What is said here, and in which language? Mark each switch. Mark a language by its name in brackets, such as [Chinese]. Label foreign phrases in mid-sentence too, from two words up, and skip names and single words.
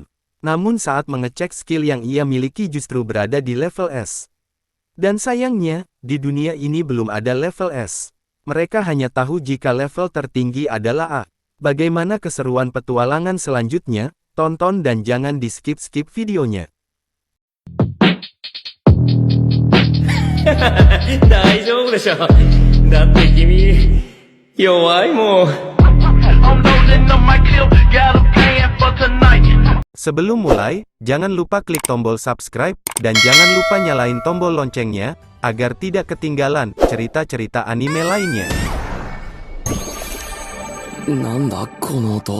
[Indonesian] Namun saat mengecek skill yang ia miliki justru berada di level S. Dan sayangnya, di dunia ini belum ada level S. Mereka hanya tahu jika level tertinggi adalah A. Bagaimana keseruan petualangan selanjutnya? Tonton dan jangan di-skip-skip videonya. [Japanese] 大丈夫でしょ。だって君、弱いもん。 [Indonesian] Sebelum mulai, jangan lupa klik tombol subscribe, dan jangan lupa nyalain tombol loncengnya, agar tidak ketinggalan cerita-cerita anime lainnya. [Japanese] なんだこのと?